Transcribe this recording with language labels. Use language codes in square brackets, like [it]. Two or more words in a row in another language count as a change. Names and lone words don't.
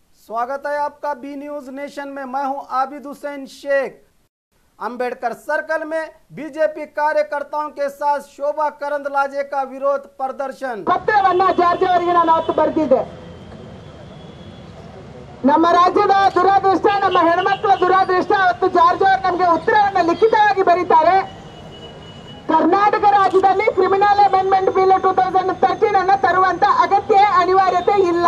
[hi] स्वागत है आपका बी न्यूज नेशन में। मैं हूं आबिद हुसैन शेख। अंबेडकर सर्कल में बीजेपी कार्यकर्ताओं के साथ शोभा करंदलाजे का विरोध प्रदर्शन। [kn] ಪತ್ರವನ್ನ ಜಾರ್ಜ್ ಅವರಿಗೆ ನಾನು ಅವತ್ತು ಬರೆದಿದ್ದೆ. ನಮ್ಮ ರಾಜ್ಯದ ದುರಾದೃಷ್ಟ, ನಮ್ಮ ಹೆಣ್ಮಕ್ಳ ದುರಾದೃಷ್ಟ. ಅವತ್ತು ಜಾರ್ಜ್ ಅವರು ನಮಗೆ ಉತ್ತರವನ್ನು ಲಿಖಿತವಾಗಿ ಬರೀತಾರೆ. ಕರ್ನಾಟಕ ರಾಜ್ಯದಲ್ಲಿ [en] criminal amendment bill [kn] 2013 ಅನ್ನು ತರುವಂತ ಅಗತ್ಯ ಅನಿವಾರ್ಯತೆ ಇಲ್ಲ.